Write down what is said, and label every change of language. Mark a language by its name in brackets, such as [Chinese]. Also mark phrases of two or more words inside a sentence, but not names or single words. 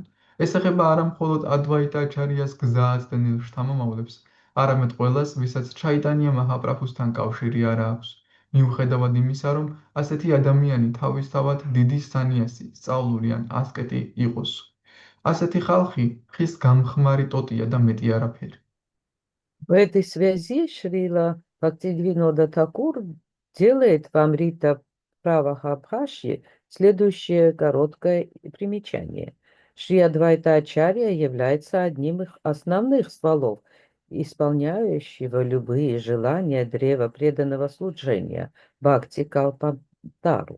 [Georgian] ეს ეხება არა მხოლოდ ადვაიტა აჩარიას გზა აცდენილ შთამომავლებს, არამედ ყველას, ვისაც ჩაიტანია მაჰაპრაბჰუსთან კავშირი არ აქვს. მიუხედავად იმისა, რომ ასეთი ადამიანი თავისთავად დიდი სანიასი, სწავლული ან ასკეტი იყოს. ასეთი ხალხი ხის გამხმარი ტოტია და მეტი არაფერი. [Russian] В этой связи Шрила Бхактивинода Такур делает в Амрита Правахабхаши следующее короткое примечание. Шри Адвайта Ачарья является одним из основных стволов, исполняющего любые желания древа преданного служения Бхакти Калпатару.